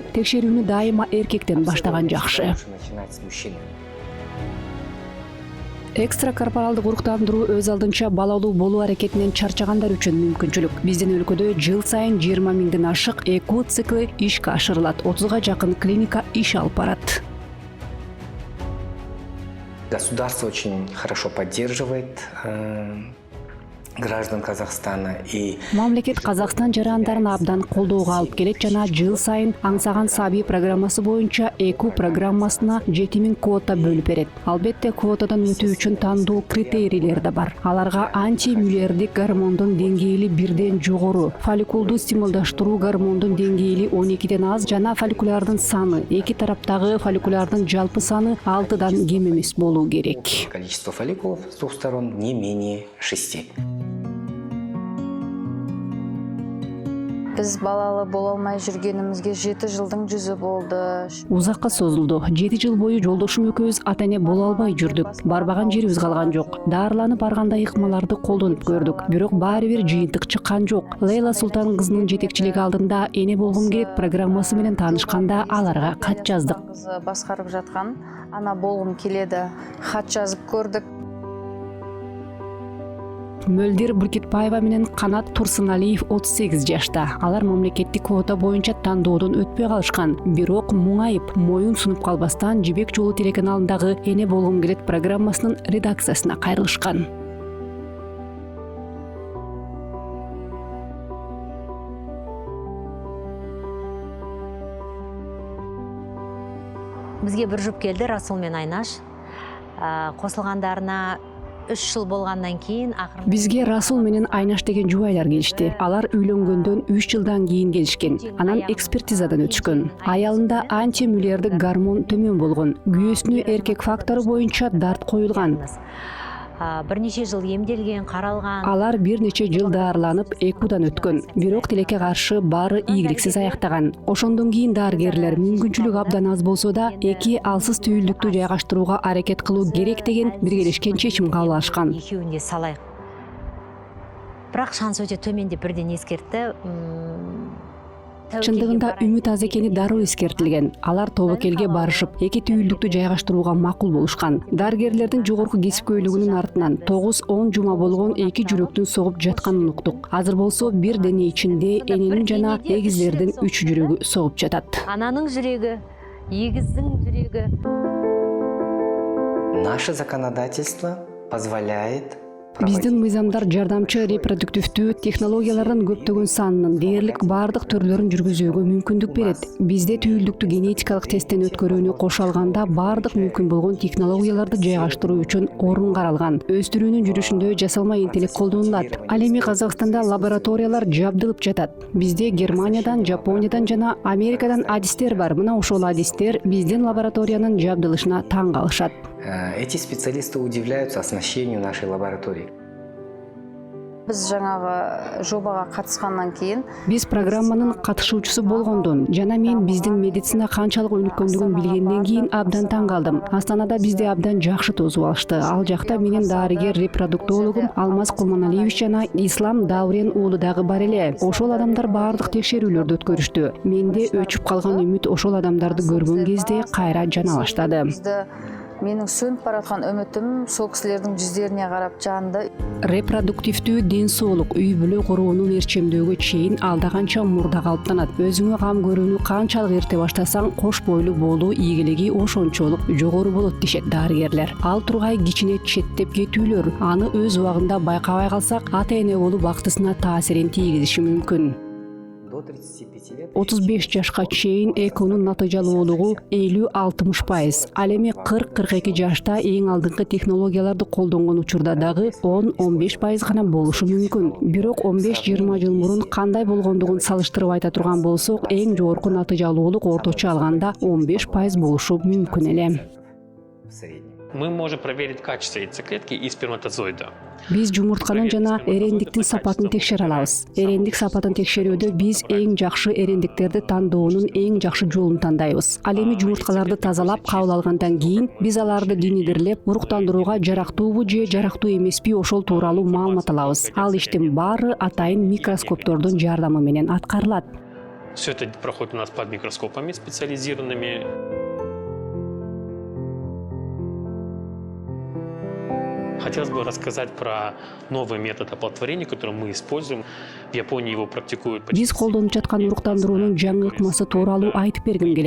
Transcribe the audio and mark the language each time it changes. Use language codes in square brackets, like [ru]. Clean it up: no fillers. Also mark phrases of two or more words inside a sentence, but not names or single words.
[ky] Текшерүүнү дайыма эркектен баштаган жакшы. Экстракорпоралдык уруктандыруу өз алдынча балалуу болуу аракетинен чарчагандар үчүн мүмкүнчүлүк. Биздин өлкөдө жыл сайын 20 000ден ашык ЭКО цикли ишке ашырылат. 30га жакын клиника иш алып барат. [ru] Государство очень хорошо поддерживает граждан Казахстана и [ky] Мамлекет Казакстан жарандарын абдан колдоого алып келет жана жыл сайын аңсаган сабий программасы боюнча ЭКО программасына 7000 квота бөлүп берет. Албетте квотадан өтүү үчүн тандоо критерийлери да бар. Аларга антимюллердик гормондун деңгээли 1ден жогору, фолликулду стимулдаштыруу гормондун деңгээли 12ден аз жана фолликулярдын саны, эки тараптагы фолликулярдын жалпы саны 6дан кем эмес болуу керек. [ru] количество фолликулов с двух сторон не менее 6. [kk] Біз балалы бола алмай жүргенімізге 7 жылдың жүзі болды. [ky] Узакка созулду. 7 жыл бою жолдошум экөөбүз ата-эне боло албай жүрдүк. Барбаган жерибиз калган жок. Дарыланып баргандай ыкмаларды колдонуп көрдүк. Бирок баары бир жыйынтык чыккан жок. Лейла Султан кызынын жетекчилиги алдында эне болгум келет программасы менен таанышканда аларга кат жаздык. [kk] Кызы баскарып жаткан ана болгум келеді. Хат жазып көрдүк. [ky] Мөлдир Буркитбаева менен Канат Турсуналиев 38 жашта. Алар мамлекеттик квота боюнча тандоодон өтпөй калышкан. Бирок муңайып, моюн сунуп калбастан Жибек жолу телеканалындагы эне болгум келет программасынын редакциясына кайрылышкан. [kk] Бізге бір жұп келді, Расул мен Айнаш. Қосылғандарына 3 жыл болғандан кейін [ky] Бизге Расул менен Айнаш деген жубайлар келишти. Алар үйлөнгөндөн 3 жылдан кийин келишкен. Анан экспертизадан өтүшкөн. Аялында антимюллердик гормон төмөн болгон. Күйөөсүнө эркек фактору боюнча дарт коюлган. [kk] бірнеше жыл емделген, қаралған. [ky] Алар бир нече жыл даарыланып ЭКОдан өткөн. Бирок тилекке каршы баары ийгиликсиз аяктаган. Ошондон кийин дарыгерлер мүмкүнчүлүк абдан аз болсо да эки алсыз түйүлдүктү жайгаштырууга аракет кылуу керек деген биргелешкен чечим кабыл алышкан. [kk] Екеуін де салайық. Бірақ шанс өте төмен деп бірден ескертті. [ky] Чындыгында үмүт аз экени дароо эскертилген. Алар тобокелге барышып, эки түйүлдүктү жайгаштырууга макул болушкан. Дарыгерлердин жогорку кесипкөйлүгүнүн артынан 9-10 жума болгон эки жүрөктүн согуп жатканын уктук. Азыр болсо бир дене ичинде эненин жана эгиздердин 3 жүрөгү согуп жатат. [kk] Ананың жүрегі, егіздің жүрегі. [ru] Наше законодательство позволяет [ky] Биздин мыйзамдар жардамчы репродуктивдүү технологиялардын көптөгөн санынын дээрлик бардык түрлөрүн жүргүзүүгө мүмкүндүк берет. Бизде түйүлдүктү генетикалык тесттен өткөрүүнү кошо алганда бардык мүмкүн болгон технологияларды жайгаштыруу үчүн орун каралган. Өстүрүүнүн жүрүшүндө жасалма интеллект колдонулат. Ал эми Казакстанда лабораториялар жабдылып жатат. Бизде Германиядан, Жапониядан жана Америкадан адистер бар. Мына ошол адистер биздин лабораториянын жабдылышына таң калышат. [ru] Эти специалисты удивляются оснащению нашей лаборатории. [kk] Біз жаңағы жобаға қатысқаннан кейін [ky] Биз программанын катышуучусу болгондон жана мен биздин медицина канчалык өнүккөндүгүн билгенден кийин абдан таң калдым. Астанада бизди абдан жакшы тосуп алышты. Ал жакта менин дарыгер репродуктологум Алмаз Кулманалиевич жана Ислам Даурен уулу дагы бар эле. Ошол адамдар баардык текшерүүлөрдү өткөрүштү. Менде өчүп калган үмүт ошол адамдарды көргөн кезде кайра жана баштады. [kk] Менің сөнүп бараткан үмүтүм сол кісілердің жүздеріне қарап жанды. [ky] Репродуктивдүү ден соолук үй бүлө куруунун ээрчемдөөгө чейин алда канча мурда калыптанат. Өзүңө кам көрүүнү канчалык эрте баштасаң, кош бойлуу болуу ийгилиги ошончолук жогору болот дешет дарыгерлер. Ал тургай кичине четтеп кетүүлөр, аны өз убагында байкабай калсак, ата-эне болуу бактысына таасирин тийгизиши мүмкүн. [ru] До 35 лет [ky] 35 жашка чейин эконун натыйжалуулугу 50-60%. Ал эми 40-42 жашта эң алдыңкы технологияларды колдонгон учурда дагы 10-15% гана болушу мүмкүн. Бирок 15-20 жыл мурун кандай болгондугун салыштырып айта турган болсок, эң жогорку натыйжалуулук орточо алганда 15% болушу мүмкүн эле. [ru] в среднем. Мы можем проверить качество яйцеклетки и сперматозоида. [ky] Биз жумуртканын жана эрендиктин сапатын текшере алабыз. Эрендик сапатын текшерүүдө биз эң жакшы эрендиктерди тандоонун эң жакшы жолун тандайбыз. Ал эми жумурткаларды тазалап кабыл алгандан кийин биз аларды денедирлеп уруктандырууга жарактуубу же жарактуу эмеспи ошол тууралуу маалымат алабыз. Ал иштин баары атайын микроскоптордун жардамы менен аткарылат. [ru] Все это проходит у нас под микроскопами специализированными. Хотелось бы рассказать про новый метод оплодотворения, который мы используем. В Японии его практикуют. [ky] Биз колдонуп жаткан уруктандыруунун жаңы ыкмасы тууралуу айтып бергим келет.